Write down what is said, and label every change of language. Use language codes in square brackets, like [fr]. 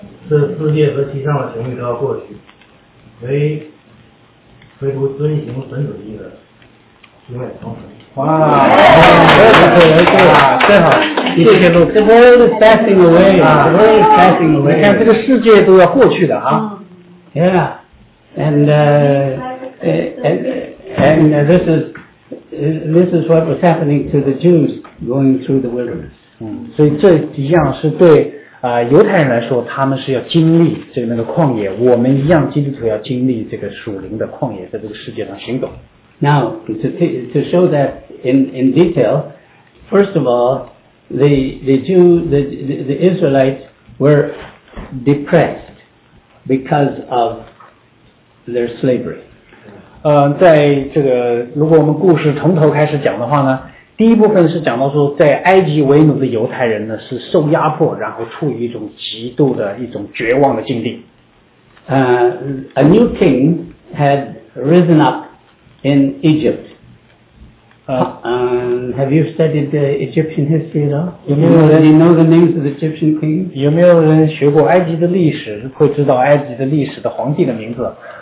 [zh] 这世界和其上的情欲都要过去，唯独遵行神旨意的，永远长存。谢谢 [en] The world is passing away. The world is passing away. [zh] 你看这个世界都要过去的啊。 [en] Yeah. And this is what was happening to the Jews going through the wilderness. [zh] 所以这一样是对犹太人来说，他们是要经历这个那个旷野，我们一样基督徒要经历这个属灵的旷野，在这个世界上行走。 [en] Now, to show that in detail, first of all, the Israelites were depressed because of their slavery. [zh] 在这个如果我们故事从头开始讲的话呢，第一部分是讲到说在埃及为奴的犹太人呢是受压迫，然后处于一种极度的一种绝望的境地。 [en] A new king had risen up in Egypt. Have you studied the Egyptian history at all? Do you know the names of the Egyptian kings? [zh] 有没有人学过埃及的历史，会知道埃及的历史的皇帝的名字？